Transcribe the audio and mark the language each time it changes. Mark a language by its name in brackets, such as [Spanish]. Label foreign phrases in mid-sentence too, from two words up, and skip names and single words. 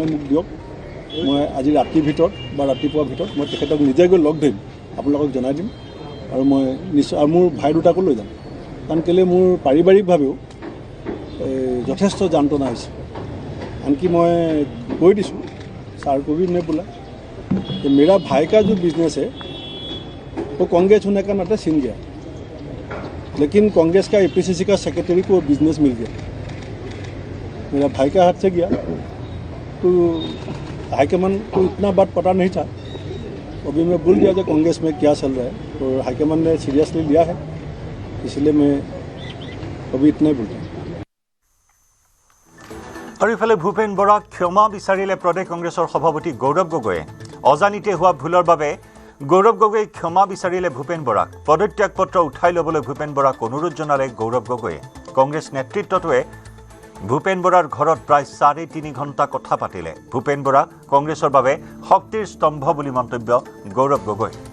[Assamese] মোক দিয়ক মই আজি ৰাতিৰ ভিতৰত বা ৰাতিপুৱাৰ ভিতৰত মই তেখেতক নিজে গৈ লগ ধৰিম আপোনালোকক জনাই দিম আৰু মই নিশ্চয় আৰু মোৰ ভাই দুটাকো লৈ যাম কাৰণ কেলৈ মোৰ পাৰিবাৰিকভাৱেও যথেষ্ট যান্ত্ৰণা হৈছে আনকি মই কৈ দিছোঁ ছাৰ কবি নে বোলা [Hindi] कि मेरा भाई का जो बिजनेस है वो कांग्रेस होने का नाते छिन गया लेकिन कांग्रेस का APCC का सेक्रेटरी को बिजनेस मिल गया मेरा भाई का हाथ से गया तो हाईकमान को इतना बात पता नहीं था अभी मैं भूल गया कि कांग्रेस में क्या चल रहा है तो हाईकमान ने सीरियसली लिया है इसलिए मैं अभी इतना ही बोलता हूँ [Assamese] और ইফালে ভূপেন বৰাক ক্ষমা বিচাৰিলে প্ৰদেশ কংগ্ৰেছৰ সভাপতি গৌৰৱ गगৈয়ে অজানিতে হোৱা ভুলৰ বাবে গৌৰৱ গগৈ ক্ষমা বিচাৰিলে ভূপেন বৰাক পদত্যাগ পত্ৰ উঠাই ল'বলৈ ভূপেন বৰাক অনুৰোধ জনালে গৌৰৱ গগৈয়ে কংগ্ৰেছ নেতৃত্বটোৱে ভূপেন বৰাৰ ঘৰত প্ৰায় 3.5 ঘণ্টা কথা পাতিলে ভূপেন বৰা কংগ্ৰেছৰ বাবে শক্তিৰ স্তম্ভ বুলি মন্তব্য গৌৰৱ গগৈ